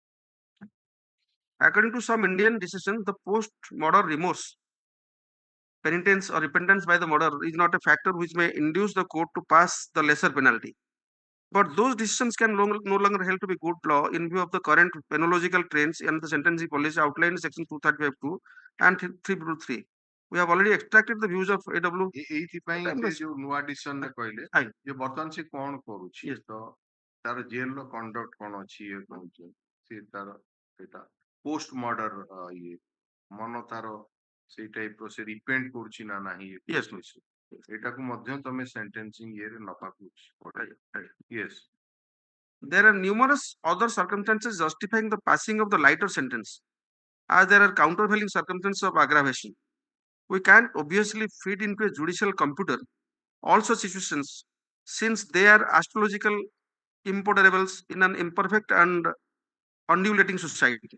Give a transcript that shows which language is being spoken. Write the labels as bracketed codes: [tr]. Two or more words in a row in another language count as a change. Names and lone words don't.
[en] According to some Indian decisions, the post-murder remorse, penitence or repentance by the murderer is not a factor which may induce the court to pass the lesser penalty. But those decisions can no longer held to be good law in view of the current penological trends and the sentencing policy outlined in section 235(2) and 323. We have already extracted the views of AW. [or] ଏଇଥିପାଇଁ ସେ ଯୋଉ ନୂଆ ଡିସିସନ କହିଲେ ଯେ ବର୍ତ୍ତମାନ ସେ କଣ କରୁଛି ତ ତାର [en] jail conduct [or] କଣ ଅଛି ଇଏ କହୁଛି ସେ ତାର ସେଟା [en] post murder [or] ଇଏ ମନ ତାର ସେଇ ଟାଇପର ସେ ରିପେଣ୍ଡ କରୁଛି ନା ନାହିଁ ଏଟାକୁ ମଧ୍ୟ ତମେ ସେଣ୍ଟେନ୍ସିଂ ଇଏରେ ନବାକୁ ପଡେ. [en] Yes. There are numerous other circumstances justifying the passing of the lighter sentence, as there are countervailing circumstances of aggravation. We can't obviously feed into a judicial computer all such situations, since they are astrological imponderables in an imperfect and undulating society.